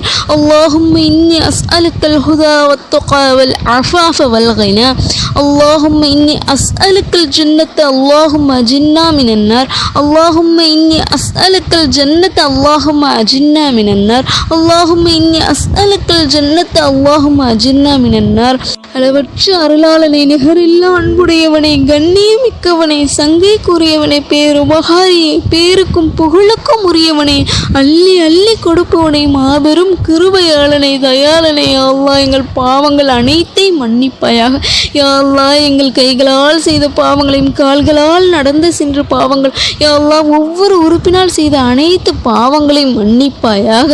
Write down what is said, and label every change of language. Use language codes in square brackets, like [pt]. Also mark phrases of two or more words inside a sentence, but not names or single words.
[ar] اللهم إني أسألك الهدى والتقى والعفاف والغنى. اللهم إني أسألك الجنة اللهم أجرنا من النار. اللهم إني أسألك الجنة اللهم أجرنا من النار. اللهم إني أسألك الجنة اللهم أجرنا من النار. [ta] அளவற்ற அருளாளனை, நிகரில்லா அன்புடையவனை, கண்ணியமிக்கவனை, சங்கைக்குரியவனை, பேருபகாரியை, பேருக்கும் புகழுக்கும் உரியவனை, அள்ளி அள்ளி கொடுப்பவனை, மாபெரும் கிருபையாளனை, தயாளனை. யா அல்லாஹ் எங்கள் பாவங்கள் அனைத்தையும் மன்னிப்பாயாக. யா அல்லாஹ் எங்கள் கைகளால் செய்த பாவங்களையும் கால்களால் நடந்து சென்ற பாவங்கள், யா அல்லாஹ் ஒவ்வொரு உறுப்பினால் செய்த அனைத்து பாவங்களையும் மன்னிப்பாயாக.